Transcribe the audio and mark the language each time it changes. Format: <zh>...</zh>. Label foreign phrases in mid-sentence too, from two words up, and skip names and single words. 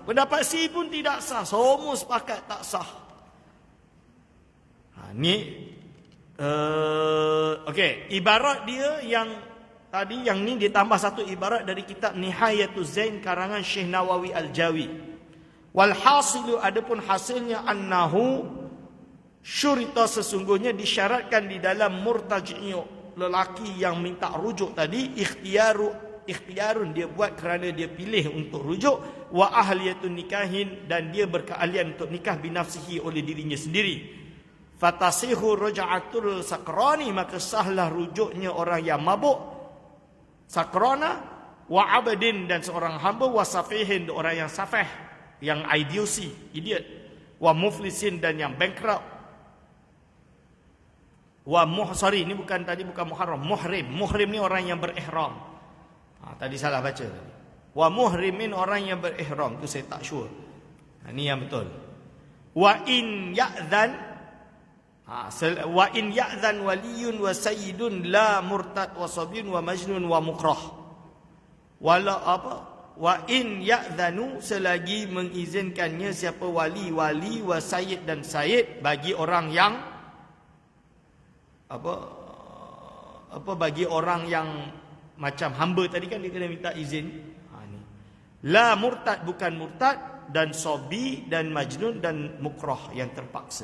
<ms>Pendapat C pun tidak sah, semua sepakat tak sah. Okey, ibarat dia yang tadi, yang ni ditambah satu ibarat dari kitab Nihayatuz Zain karangan Syekh Nawawi Al-Jawi.</ms> <ar>والحاصل,</ar> <ms>adapun hasilnya,</ms> <ar>أنه شرط,</ar> <ms>sesungguhnya disyaratkan di dalam murtaji'u, lelaki yang minta rujuk tadi, ikhtiarun, dia buat kerana dia pilih untuk rujuk,</ms> <ar>وأهلية النكاح,</ar> <ms>dan dia berkeahlian untuk nikah binafsihi, oleh dirinya sendiri.</ms> <ar>فتصح رجعة السكران,</ar> <ms>maka sahlah rujuknya orang yang mabuk.</ms> <ar>سكران وعبد</ar> <ms>dan seorang hamba,</ms> <ar>وسفيه</ar> <ms>orang yang safih, yang idiot,</ms> <ar>ومفلس</ar> <ms>dan yang bankrupt, ini bukan muharram, muhrim ni orang yang berihram. Tadi salah baca tadi.</ms> <ar>ومحرم</ar> <ms>orang yang berihram, tu saya tak sure. Ni yang betul.</ms> <ar>وإن يأذن ولي وسيد لا مرتد وصبي ومجنون ومكره. وإن يأذن,</ar> <ms>selagi mengizinkannya siapa</ms> <ar>ولي وسيد</ar> <ms>dan sayyid, bagi orang yang bagi orang yang macam hamba tadi kan dia kena minta izin. Ni.</ms> <ar>لا مرتد,</ar> <ms>bukan murtad, dan sobi dan majnun dan mukrah yang terpaksa.</ms>